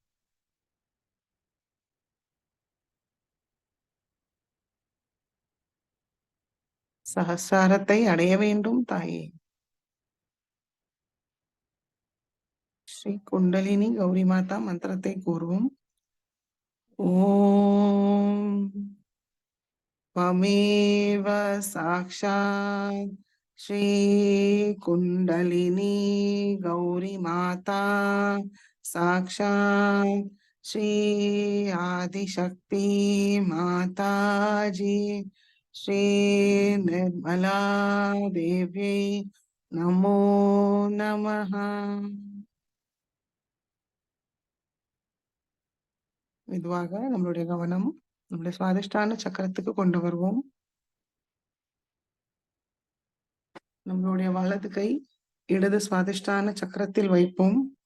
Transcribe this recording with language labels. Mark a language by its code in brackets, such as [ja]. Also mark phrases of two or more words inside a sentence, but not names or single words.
[ta] சகசாரத்தை அடைய வேண்டும் தாயே. ஸ்ரீ குண்டலினி கௌரி மாதா மந்திரத்தை கூறுவோம். [sa] ஓம் त्वमेव साक्षात् श्री कुण्डलिनी गौरी माता साक्षात् श्री आदिशक्ति माताजी श्री निर्मला देव्यै नमो नमः. [ta] மெதுவாக நம்மளுடைய கவனம் நம்முடைய சுவாதிஷ்டான சக்கரத்துக்கு கொண்டு வருவோம். நம்மளுடைய வலது கை இடது சுவாதிஷ்டான சக்கரத்தில் வைப்போம்.